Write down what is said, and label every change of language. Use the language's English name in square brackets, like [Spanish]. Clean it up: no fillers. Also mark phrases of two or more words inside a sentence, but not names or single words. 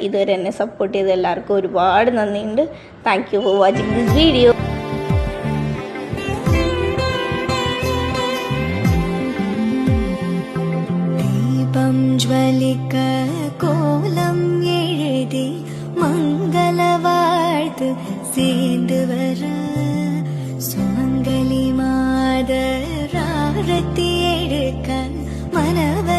[Malayalam] ഇതുവരെ എന്നെ സപ്പോർട്ട് ചെയ്ത എല്ലാവർക്കും ഒരുപാട് നന്ദിയുണ്ട്. [English] Thank you for watching this video. [Tamil] ஜ்வலிக்க கோலம் எழுதி மங்கள வாழ்த்து சேர்ந்து வர சுமங்கலி மாதர் ஆரத்தி எடுக்க மன